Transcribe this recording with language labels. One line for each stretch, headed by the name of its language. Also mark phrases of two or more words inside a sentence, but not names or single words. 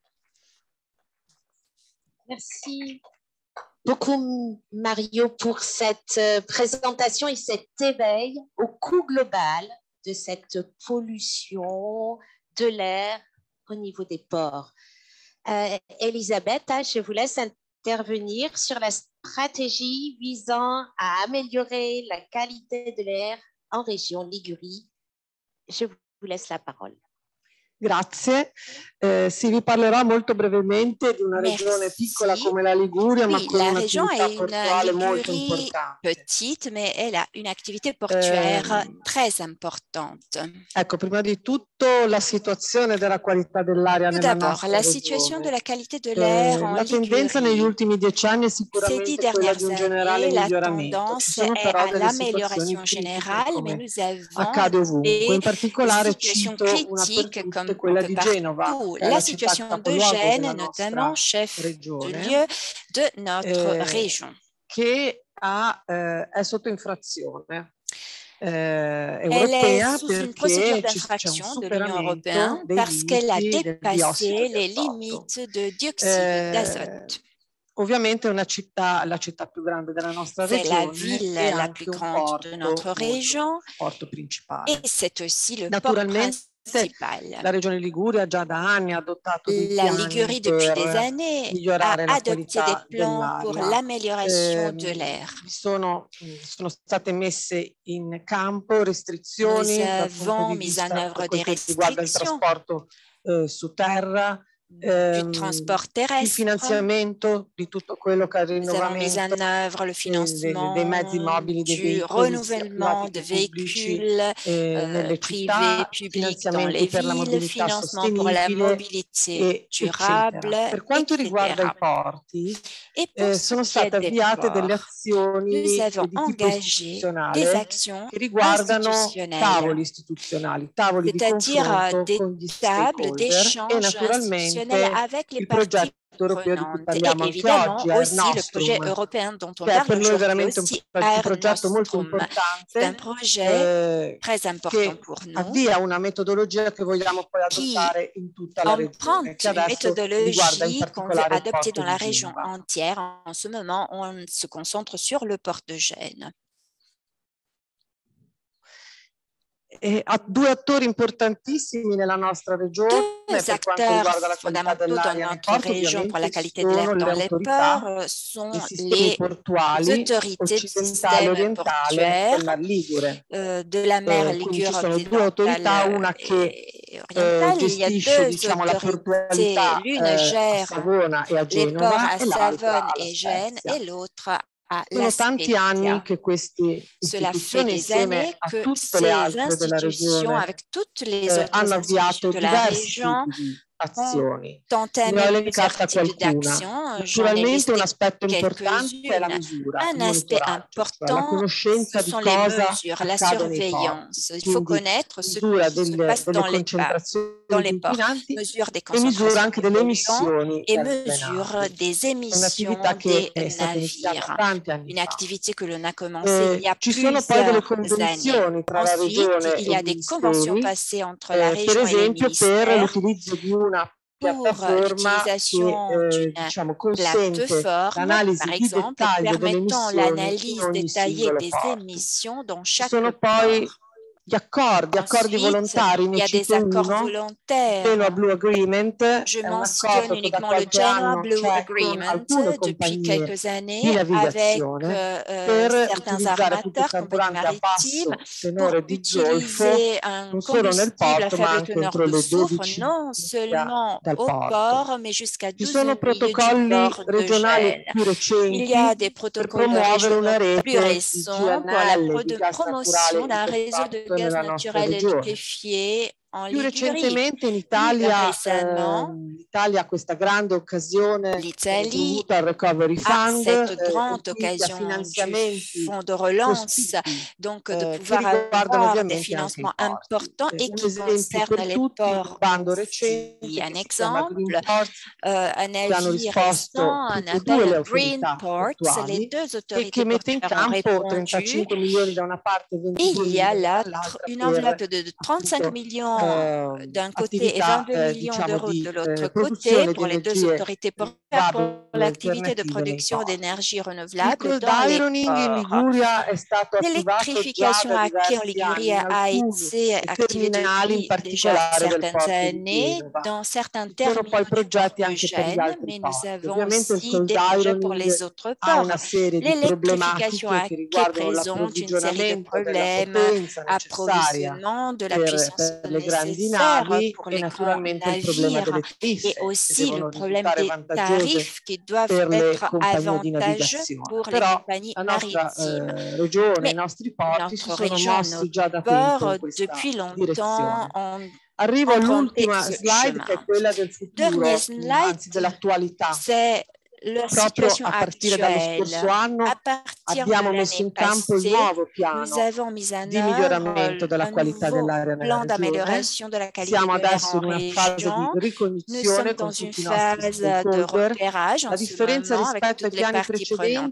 French: Merci beaucoup, Mario, pour cette présentation et cet éveil au coût global de cette pollution de l'air au niveau des ports. Elisabeth, je vous laisse intervenir sur la stratégie visant à améliorer la qualité de l'air en région Ligurie. Je vous laisse la parole.
Italian: Grazie. Si vi parlerà molto brevemente di una regione piccola come la Liguria, ma con un'attività portuale molto importante.
French: Petite, mais elle a une activité portuaire très importante.
Italian: Ecco, prima di tutto la situazione della qualità dell'aria nella nostra regione.
French: La situation de la qualité de l'air en
Italian: La tendenza negli ultimi 10 anni è sicuramente quella di un generale miglioramento. Ci sono però delle situazioni critiche, come accade ovunque. In particolare cito una per tutte quella di Genova,
French: la situation de Gênes, notamment chef-lieu de notre région,
Italian: che è sotto infrazione.
French: Elle est sous une procédure d'infraction de l'Union européenne parce qu'elle a dépassé les limites de dioxyde d'azote.
Italian: Ovviamente è la città più grande della nostra regione.
French: C'est la ville la plus grande de notre région et c'est aussi le port principal.
Italian: La regione Liguria già da anni ha adottato
French: la Ligurie depuis des années a adopté des plans pour l'amélioration de l'air.
Italian: Sono state messe in campo restrizioni.
French: Nous avons mis en œuvre des restrictions.
Italian: Il trasporto su terra.
French: Du transport terrestre.
Italian: Il finanziamento di tutto quello che è il
French: Nous avons mis en œuvre le financement
Italian: dei mezzi mobili,
French: du renouvellement de véhicules privés, publics dans les villes, financement pour la mobilité durable,
Italian: Per quanto riguarda i porti, sono state avviate delle azioni
French: nous avons engagé des actions
Italian: che riguardano tavoli istituzionali, tavoli di confronto con gli stakeholder e naturalmente
French: avec les parties prenantes et évidemment aussi le projet européen dont on parle aujourd'hui, aussi Air Nostrum. C'est un projet très important pour nous
Italian: avvia una metodologia che vogliamo poi adottare in tutta la regione, che adesso riguarda in
French: qu'on veut
Italian: particolare il
French: adopter
Italian: porto
French: dans la
Italian: di
French: région
Italian: Genova.
French: entière. En ce moment, on se concentre sur le port de Gênes.
Italian: Ha due attori importantissimi nella nostra regione
French: Deux
Italian: per quanto riguarda la
French: acteurs
Italian: qualità
French: fondamentaux dans
Italian: dell'aria nei
French: notre
Italian: porti,
French: région pour la
Italian: ovviamente
French: qualité
Italian: ci
French: de l'air
Italian: sono le
French: dans les
Italian: autorità
French: ports sont
Italian: dei sistemi
French: les
Italian: portuali
French: autorités du
Italian: occidentale
French: système
Italian: orientale
French: portuaire
Italian: della Ligure.
French: de la mer
Italian: Quindi ci
French: Ligure
Italian: sono due autorità,
French: occidentale
Italian: una che
French: et orientale. Il y a
Italian: gestisce
French: deux
Italian: diciamo, la
French: autorités.
Italian: portualità
French: L'une
Italian: a
French: gère
Italian: Savona e a
French: les ports
Italian: Genova
French: à
Italian: e l'altra
French: Savone
Italian: alla
French: et Gênes
Italian: Spezia.
French: et l'autre à
Italian: Sono
French: La
Italian: tanti anni
French: Spezia.
Italian: che queste
French: Cela fait
Italian: istituzioni
French: des
Italian: insieme
French: années
Italian: a
French: que
Italian: tutte le
French: ces
Italian: altre della
French: institutions,
Italian: regione
French: avec toutes les autres
Italian: hanno avviato
French: institutions de la
Italian: diversi
French: région,
Italian: tipi di azioni.
French: ont
Italian: Ne ho
French: entamé plusieurs
Italian: elencata
French: types
Italian: qualcuna.
French: d'actions. J'en ai
Italian: Naturalmente
French: listé
Italian: un aspetto importante è la
French: quelques-unes.
Italian: misura,
French: Un
Italian: il
French: aspect
Italian: monitoraggio, cioè la
French: important,
Italian: conoscenza
French: ce
Italian: di
French: sont les
Italian: cosa
French: mesures, la
Italian: accade nei porti.
French: surveillance. Il faut
Italian: Quindi
French: connaître ce
Italian: misura
French: qui se
Italian: delle
French: passe dans les
Italian: concentrazioni
French: ports.
Italian: inquinanti
French: Mesure des
Italian: e misura
French: concentrations
Italian: anche
French: de
Italian: delle
French: polluants
Italian: emissioni
French: et
Italian: delle
French: mesure
Italian: navi.
French: des
Italian: È
French: émissions
Italian: un'attività che è
French: des
Italian: stata iniziata
French: navires.
Italian: tanti anni
French: Une
Italian: fa.
French: activité que l'on a commencée il y a
Italian: Ci sono poi delle
French: plusieurs années.
Italian: convenzioni tra la
French: Ensuite,
Italian: regione
French: il y
Italian: e
French: a
Italian: i
French: des conventions
Italian: ministeri,
French: passées entre la
Italian: per
French: région et les
Italian: esempio per
French: ministères
Italian: l'utilizzo di una
French: pour
Italian: piattaforma
French: l'utilisation
Italian: che
French: d'une
Italian: diciamo, consente
French: plateforme,
Italian: l'analisi
French: par
Italian: di
French: exemple,
Italian: dettaglio delle
French: permettant
Italian: emissioni in
French: l'analyse
Italian: ogni
French: détaillée
Italian: singolo
French: des
Italian: porto.
French: émissions dans
Italian: Ci
French: chaque
Italian: sono poi
French: port.
Italian: gli accordi
French: Ensuite,
Italian: volontari,
French: il
Italian: ne
French: y a des
Italian: cito
French: accords
Italian: uno,
French: volontaires.
Italian: Genoa Blue Agreement,
French: Je
Italian: è un
French: mentionne
Italian: accordo che da
French: uniquement le
Italian: qualche
French: Genoa
Italian: anno
French: Blue
Italian: c'è con
French: Agreement
Italian: alcune
French: depuis
Italian: compagnie
French: quelques années
Italian: di
French: avec
Italian: navigazione per
French: certains
Italian: utilizzare tutti i
French: armateurs, compagnies
Italian: carburanti a basso
French: maritimes, pour
Italian: tenore di zolfo
French: utiliser un
Italian: non solo nel
French: combustible à
Italian: porto ma
French: faible
Italian: anche
French: teneur
Italian: entro
French: de
Italian: le
French: soufre,
Italian: 12
French: non
Italian: miglia
French: seulement
Italian: dal
French: au
Italian: porto.
French: port, mais jusqu'à
Italian: Ci
French: 12
Italian: sono
French: milles du
Italian: protocolli
French: port de
Italian: regionali
French: Gênes.
Italian: più
French: Il y a
Italian: recenti
French: des
Italian: per
French: protocolles
Italian: promuovere una
French: régionaux plus
Italian: rete di
French: récents pour la
Italian: GNL, di gas
French: promotion
Italian: naturale
French: d'un réseau de
Italian: liquefatto
French: gaz
Italian: nella nostra
French: naturel
Italian: regione.
French: liquéfié en
Italian: Più
French: Ligurie.
Italian: recentemente in
French: Plus
Italian: Italia,
French: récemment,
Italian: l'Italia ha questa grande occasione
French: l'Italie
Italian: dovuta al Recovery
French: a
Italian: Fund,
French: cette grande
Italian: quindi a
French: occasion du
Italian: finanziamenti
French: fonds de relance,
Italian: cospicui,
French: donc de
Italian: che
French: pouvoir
Italian: riguardano
French: avoir des
Italian: ovviamente anche i
French: financements
Italian: porti.
French: importants et
Italian: Un
French: qui
Italian: esempio
French: concernent
Italian: per
French: les
Italian: tutti, un
French: ports
Italian: bando
French: aussi.
Italian: recente
French: Un
Italian: che si chiama
French: exemple,
Italian: Green Ports,
French: un
Italian: che hanno
French: avis
Italian: risposto
French: récent, un
Italian: tutte e due le
French: appel Green
Italian: autorità
French: Ports, les
Italian: portuali
French: deux
Italian: e
French: autorités
Italian: che mette in
French: portuaires ont
Italian: campo
French: répondu.
Italian: 35 milioni da una parte e
French: Et
Italian: 22
French: il y a
Italian: milioni
French: là
Italian: dall'altra
French: une
Italian: per
French: enveloppe de 35
Italian: appunto
French: millions d'un côté et
Italian: attività
French: 22 millions
Italian: diciamo
French: d'euros
Italian: di
French: de l'autre côté
Italian: produzione di
French: pour les deux
Italian: energie
French: autorités portuaires pour
Italian: rinnovabili
French: l'activité de
Italian: alternative nei
French: production
Italian: porti.
French: d'énergie
Italian: Il
French: renouvelable
Italian: cold
French: dans les
Italian: ironing in
French: ports.
Italian: Liguria è stato attivato già
French: L'électrification
Italian: da
French: à quai en
Italian: diversi anni
French: Ligurie
Italian: in
French: a
Italian: alcuni
French: été activée
Italian: terminali, in
French: depuis déjà
Italian: particolare del
French: certaines
Italian: porto di
French: années
Italian: Genova.
French: dans certains
Italian: Ci sono
French: terminaux
Italian: poi
French: du port
Italian: progetti
French: de
Italian: anche per gli
French: Gênes,
Italian: altri
French: mais nous
Italian: porti.
French: avons
Italian: Ovviamente il
French: aussi
Italian: cold
French: des projets pour
Italian: ironing
French: les autres
Italian: ha
French: ports.
Italian: una serie di
French: L'électrification
Italian: problematiche
French: à
Italian: che
French: quai
Italian: riguardano
French: présente une série de
Italian: l'approvvigionamento della
French: problèmes,
Italian: potenza necessaria
French: approvisionnement de la puissance
Italian: per le grandi
French: nécessaire
Italian: navi
French: pour
Italian: e
French: les grands
Italian: naturalmente il problema
French: navires
Italian: delle
French: et
Italian: tariffe che
French: aussi le
Italian: devono
French: problème
Italian: risultare
French: des
Italian: vantaggiose
French: tarifs qui doivent
Italian: per le
French: être
Italian: compagnie di
French: avantageux
Italian: navigazione.
French: pour les
Italian: Però
French: compagnies
Italian: la nostra
French: maritimes.
Italian: regione, i
French: Mais
Italian: nostri porti si
French: notre
Italian: sono
French: région,
Italian: mossi
French: nos
Italian: già da tempo
French: ports,
Italian: in questa
French: depuis longtemps,
Italian: direzione.
French: ont
Italian: Arrivo
French: emprunté
Italian: all'ultima
French: ce
Italian: slide che è
French: chemin.
Italian: quella del futuro,
French: Dernier
Italian: anzi
French: slide,
Italian: dell'attualità.
French: c'est la situation actuelle. À partir de l'année passée, nous avons mis en œuvre un nouveau plan d'amélioration de la qualité de l'air en région. Nous sommes dans une phase de repérage en ce moment avec toutes les parties prenantes.